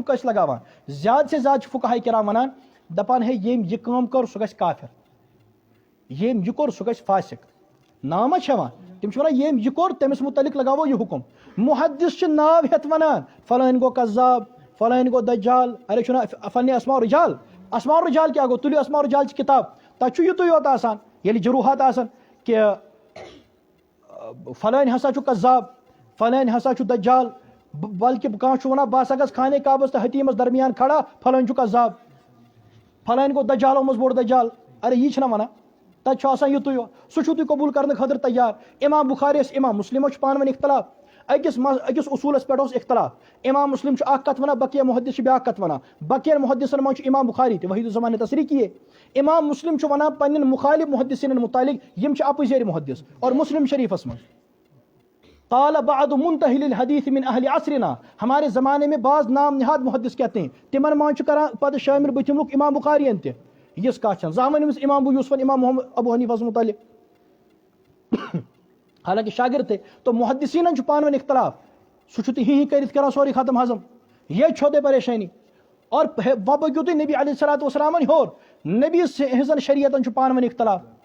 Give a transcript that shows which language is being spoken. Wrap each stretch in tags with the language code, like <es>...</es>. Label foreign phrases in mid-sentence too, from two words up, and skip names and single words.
<ks>کٲنٛسہِ لگاوان زیادٕ سے زیادٕ چھِ فقہاے کرام ونان دپان ہے ییٚمۍ یہِ کٲم کٔر سُہ گژھِ کافر ییٚمۍ یہِ کوٚر سُہ گژھِ فاسق ناو ما چھِ ہٮ۪وان تِم چھِ ونان ییٚمۍ یہِ کوٚر تٔمِس مُتعلق لگاوو یہِ حکم محدث چھِ ناو ہٮ۪تھ ونان فلٲنۍ گوٚو قذاب فلٲنۍ گوٚو دجال ارے چھُنہ فنہِ اسماء رجال اسماء رجال کیٛاہ گوٚو تُلِو اسماء رجالچہِ کِتاب تتہِ چھُ یِتُے یوت آسان ییٚلہِ جروٗحات آسان کہِ فلٲنۍ ہسا چھُ قذاب فلٲنۍ ہسا چھُ دجال بلکہِ کانٛہہ چھُ ونان بہٕ ہسا گژھٕ خانے کعبس تہٕ حتیٖمس درمیان کھڑا فلٲنۍ چھُ قذاب فلٲنۍ گوٚو دجالو منٛز بوٚڑ دجال ارے یی چھِنہ ونان تتہِ چھُ آسان یِتُے یوت سُہ چھُو تُہۍ قبوٗل کرنہٕ خٲطرٕ تیار امام بُخاریَس امام مسلمس چھُ پانہٕ ؤنۍ اختلاف أکِس اصوٗلس پٮ۪ٹھ اوس اختلاف امام مسلم چھُ اکھ کتھ ونان بقیہ محدث چھِ بیاکھ کتھ ونان بقین محدثن منٛز چھُ امام بُخاری تہِ وحید الزمان</ks> <ur>تصریح کیے</ur> <ks>امام مسلم چھُ ونان پننٮ۪ن مخالف محدثیٖنن متعلق یِم چھِ اپُزیٲرۍ محدث اور مسلم شریفس منٛز</ks> <ar>قال بعض منتہی الحدیث من اہل عصرنا</ar> <ur>ہمارے زمانے میں بعض نام نہاد محدث کہتے ہیں</ur> <ks>تمن منٛز چھُ کران پتہٕ شٲمِل بٕتھِم امام بُخارین تہِ یِژھ کتھ چھنہٕ زانٛہہ ؤنۍ أمِس امام ابو یوسفن امام محمد ابو حنیفس متعلق حالانکہ شاگرد تہِ تو محدثیٖنن چھُ پانہٕ ؤنۍ اختلاف سُہ چھُ تُہۍ ہی کٔرِتھ کران سورُے ختم ہضم ییٚتہِ چھو تۄہہِ پریشٲنی اور وۄنۍ پٔکِو تُہۍ نبی علیہ الصلوٰتُ وسلامن ہیوٚر نبی ہٕنٛزن شریعتن چھُ پانہٕ ؤنۍ اختلاف</ks>